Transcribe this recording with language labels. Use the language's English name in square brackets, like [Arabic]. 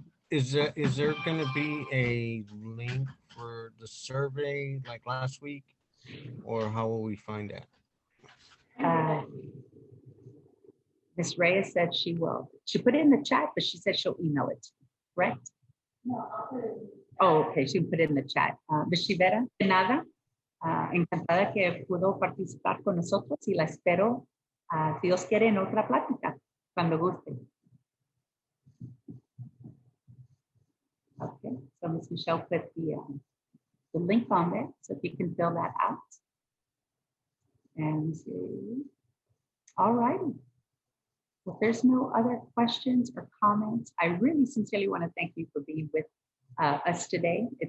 [English] Is there going to be a link for the survey like last week, or how will we find that? Ms. Reyes said she will. She put it in the chat, but she said she'll email it, correct? No, I'll put it. Oh, okay, she put it in the chat. [Spanish] Ms. Rivera, de nada. Encantada que pudo participar con nosotros y la espero, si Dios quiere, en otra plática, cuando guste. [English] Okay, so Ms. Michelle put the link on there, so if you can fill that out. And see. All righty. If there's no other questions or comments, I really sincerely want to thank you for being with us today.